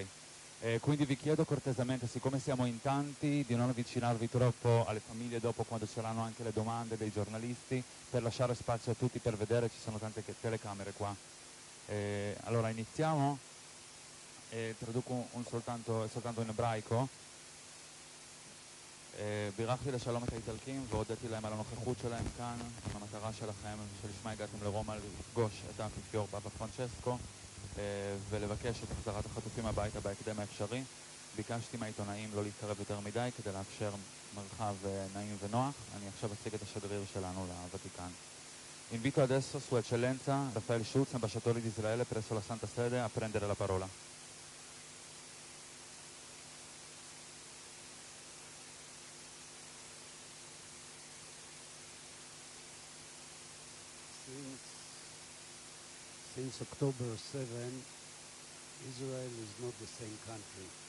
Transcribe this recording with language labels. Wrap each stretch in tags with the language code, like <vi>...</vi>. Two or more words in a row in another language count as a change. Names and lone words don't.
<it>Quindi vi chiedo cortesemente, siccome siamo in tanti, di non avvicinarvi troppo alle famiglie dopo quando ci saranno anche le domande dei giornalisti, per lasciare spazio a tutti per vedere, ci sono tante telecamere qua. Allora iniziamo? traduco soltanto in ebraico.</it> <he>בירכתי לשלום את האיטלקים והודיתי להם על הנוכחות שלהם כאן עם המטרה שלכם שלשמה הגעתם לרומא לפגוש את האפיפיור פאפה פרנצ'סקו ולבקש את החזרת החטופים הביתה בהקדם האפשרי. ביקשתי מהעיתונאים לא להתקרב יותר מדי כדי לאפשר מרחב נעים ונוח. אני עכשיו אציג את השגריר שלנו לוותיקן.</he> <it>Invito adesso Sua Eccellenza Raffaele Schutz, ambasciatore di Israele presso la Santa Sede, a prendere la parola.</it> <en>Since October 7, Israel is not the same country.</en>